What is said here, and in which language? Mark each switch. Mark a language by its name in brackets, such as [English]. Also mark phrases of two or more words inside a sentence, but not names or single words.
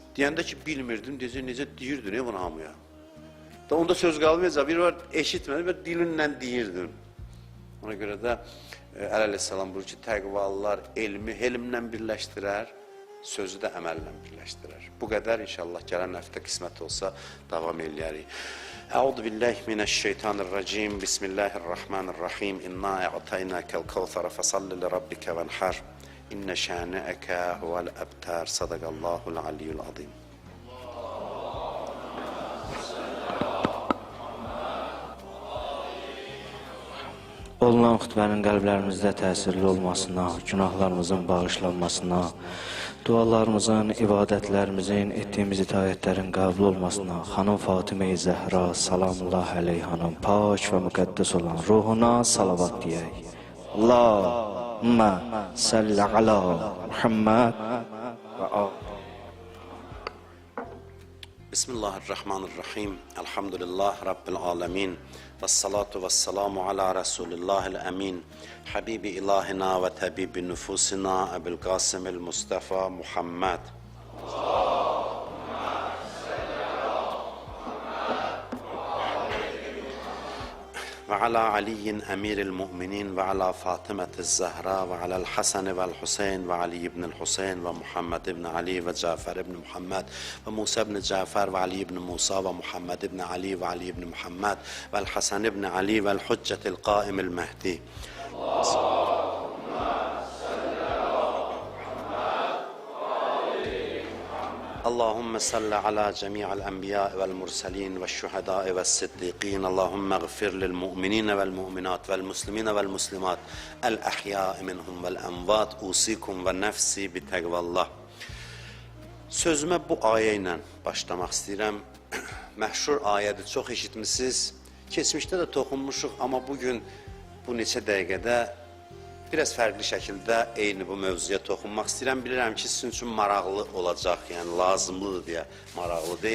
[Azerbaijani] Deyəndə ki, bilmirdim, necə deyirdin bunu hamıya. Onda söz qalmayacaq, bir var eşitmədi və dilinlə deyirdin. Ona görə də Əleyhisselam buyurur ki, təqvalılar elmi elmlə birləşdirər, sözü də əməllə birləşdirər. Bu qədər inşallah gələn həftə qismət olsa davam eləyərik. [Arabic] أعوذ بالله من الشيطان الرجيم. بسم الله الرحمن الرحيم. إنا أعطيناك الكوثر فصل لربك وانحر. إن شانئك هو الأبتر. صدق الله العلي العظيم. Olunan xütbənin qəlblərimizdə təsirli olmasına, günahlarımızın bağışlanmasına, dualarımızın, ibadətlərimizin, etdiyimiz itaətlərin qəbul olmasına, xanım Fatimə-i Zəhra, salamullah əleyhanın, pak və müqəddəs olan ruhuna salavat deyək. اللهم صل على محمد وآل. بسم الله الرحمن الرحيم. الحمد لله رب العالمين. والصلاة والسلام على رسول الله الأمين. حبيب إلهنا وطبيب نفوسنا أبي القاسم المصطفى محمد. وعلى علي أمير المؤمنين وعلى فاطمة الزهراء وعلى الحسن والحسين وعلي بن الحسين ومحمد بن علي وجعفر بن محمد وموسى بن جعفر وعلي بن موسى ومحمد بن علي وعلي بن محمد والحسن بن علي والحجة القائم المهدي. اللهم صل على جميع الأنبياء والمرسلين والشهداء والصديقين اللهم اغفر للمؤمنين والمؤمنات والمسلمين والمسلمات الأحياء منهم والأموات أوصيكم ونفسي بتقوى الله. [Azerbaijani] Sözümə bu ayə ilə başlamaq istəyirəm. məşhur ayədir, çox eşitmişsiniz. Keçmişdə də toxunmuşuq, amma bugün bu neçə dəqiqədə biraz fərqli şəkildə eyni bu mövzuya toxunmaq istəyirəm. Bilirəm ki, sizin üçün maraqlı olacaq, yəni lazımlıdır deyə maraqlıdır.